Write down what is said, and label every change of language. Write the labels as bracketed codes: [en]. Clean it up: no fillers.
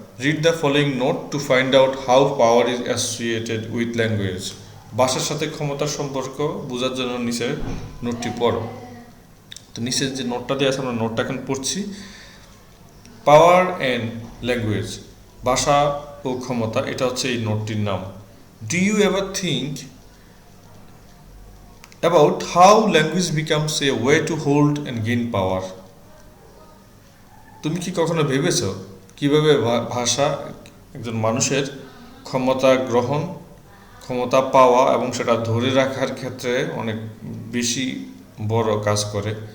[en] Read the following note to find out how power is associated with language. [bn] ভাষার সাথে ক্ষমতার সম্পর্ক বোঝার জন্য নিচের নোটটি পড়ো। তো নিচের যে নোটটা দিয়ে আছে আমরা নোটটা এখন পড়ছি। [en] power and language, [bn] ভাষা ও ক্ষমতা, এটা হচ্ছে এই নোটটির নাম। [en] Do you ever think about how language becomes a way to hold and gain power? [bn] তুমি কি কখনো ভেবেছ কিভাবে ভাষা একজন মানুষের ক্ষমতা গ্রহণ, ক্ষমতা পাওয়া এবং সেটা ধরে রাখার ক্ষেত্রে অনেক বেশি বড় কাজ করে?